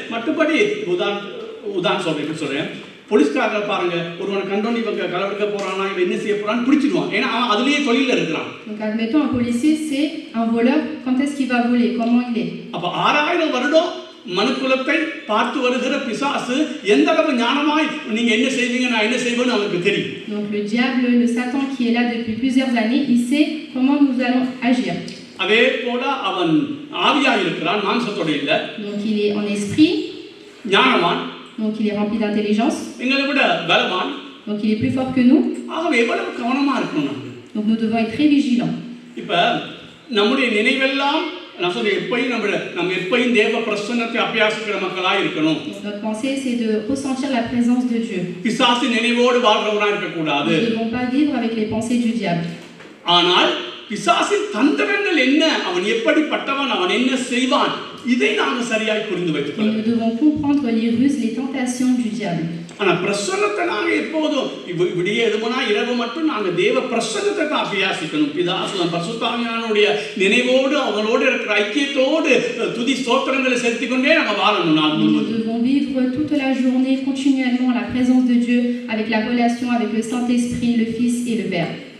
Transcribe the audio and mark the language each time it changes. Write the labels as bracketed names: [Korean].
[Tamil] மற்றபடி உதாரணம் சொல்றேன், போலீஸ்காரர்கள் பாருங்க, ஒருவனை கண்டோன்னு இவங்க கலவெடுக்க போறானா, இவன் என்ன செய்ய போறான்னு பிடிச்சிடுவான். ஏன்னா அவன் அதுலயே தொழில இருக்கிறான். [French] Donc admettons un policier, c'est un voleur, quand est-ce qu'il va voler, comment il est. [Tamil] அப்ப 6000 வருடம் மனுக்குலத்தை பார்த்து வருகிற பிசாசு எந்த அளவு ஞானமாய் நீங்க என்ன செய்வீங்க நான் என்ன செய்வேன்னு அவனுக்கு தெரியும். [French] Donc le diable, le Satan qui est là depuis plusieurs années, il sait comment nous allons agir. [Tamil] அதே போல அவன் ஆவியாக இருக்கிறான், மாம்சத்தோட இல்ல. [French] Donc il est en esprit. [Tamil] ஞானவான். [French] Donc il est rempli d'intelligence. [Tamil] எங்களை விட பலவான். [French] Donc il est plus fort que nous. [Tamil] ஆகவே எவ்வளவு கவனமா இருக்கணும் நாம. [French] Donc nous devons être très vigilants. [Tamil] இப்ப நம்முடைய நினைவெல்லாம் நான் சொல்ல எப்பயும் நம்ம எப்பயும் தேவ பிரசன்னத்தை அபியாசிக்கிற மக்களாய் இருக்கணும். [French] Notre pensée c'est de ressentir la présence de Dieu. [Tamil] பிசாசு நினைவோடு வாழ்றவனா இருக்க கூடாது. [French] Nous ne devons pas vivre avec les pensées du diable. [Tamil] ஆனால் பிசாசின் தந்திரங்கள் என்ன, அவன் எப்படிப்பட்டவன், அவன் என்ன செய்வான், இதை நாம சரியாய் புரிந்து வைத்துக் கொள்ள வேண்டும். [French] Nous devons comprendre les ruses, les tentations du diable. [Tamil] ஆனா பிரசன்னத்தை நாங்க எப்போதும் விடிய எழுமனா இரவு மட்டும் நாங்க தேவ பிரசன்னத்தை தான் அபியாசிக்கணும். பிதாசுவன் பரிசுத்தாவியானுடைய நினைவோடு அவங்களோடு இருக்கிற ஐக்கியத்தோடு துதி ஸ்தோத்திரங்களை செலுத்திக் கொண்டே நம்ம வாழணும். [French] Nous devons vivre toute la journée continuellement la présence de Dieu avec la relation avec le Saint-Esprit, le Fils et le Père.